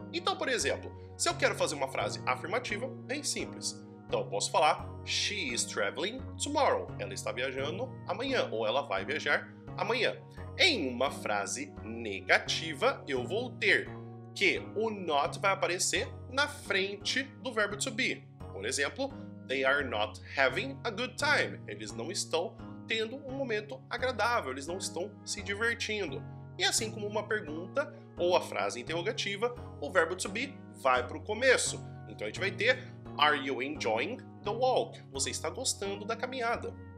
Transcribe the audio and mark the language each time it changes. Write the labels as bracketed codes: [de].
[pt] Então, por exemplo, se eu quero fazer uma frase afirmativa, bem simples. Então eu posso falar [en] She is traveling tomorrow. [pt] Ela está viajando amanhã, ou ela vai viajar amanhã. Em uma frase negativa, eu vou ter que o not vai aparecer na frente do verbo to be. Por exemplo, [en] they are not having a good time. [pt] Eles não estão tendo um momento agradável, eles não estão se divertindo. E assim como uma pergunta ou a frase interrogativa, o verbo to be vai para o começo. Então a gente vai ter [en] Are you enjoying the walk? [pt] Você está gostando da caminhada?